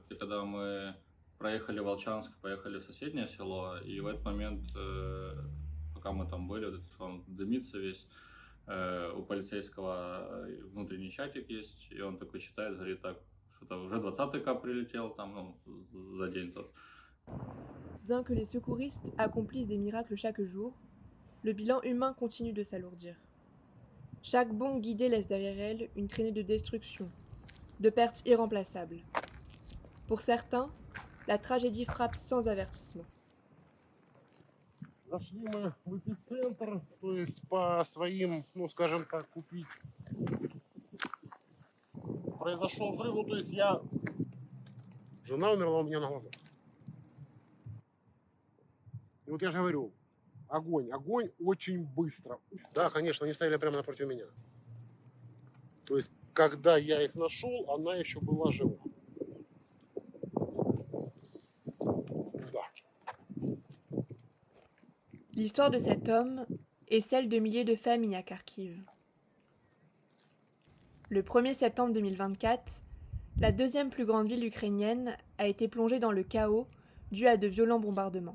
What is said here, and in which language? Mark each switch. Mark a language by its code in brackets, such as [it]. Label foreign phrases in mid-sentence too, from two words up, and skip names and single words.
[ru] И когда мы проехали Волчанск, поехали в соседнее село, и в этот момент, пока мы там были, вот, что он дымится весь, У полицейского внутренний чатик есть, и он такой читает, говорит, так, что-то уже 20-й кап прилетел, там, ну, за день тот. [fr] Bien que les secouristes accomplissent des miracles chaque jour, le bilan humain continue de s'alourdir. Chaque bombe guidée laisse derrière elle une traînée de destruction, de pertes irremplaçables. Pour certains, la tragédie frappe sans avertissement. [ru] Зашли мы в эпицентр, то есть по своим, ну скажем так, купить. Произошел взрыв, ну то есть жена умерла у меня на глазах. И вот я же говорю, огонь очень быстро. Да, конечно, они стояли прямо напротив меня. То есть, когда я их нашел, она еще была жива. Да. [fr] L'histoire de cet homme est celle de milliers de familles à Kharkiv. Le 1er septembre 2024, la deuxième plus grande ville ukrainienne a été plongée dans le chaos dû à de violents bombardements.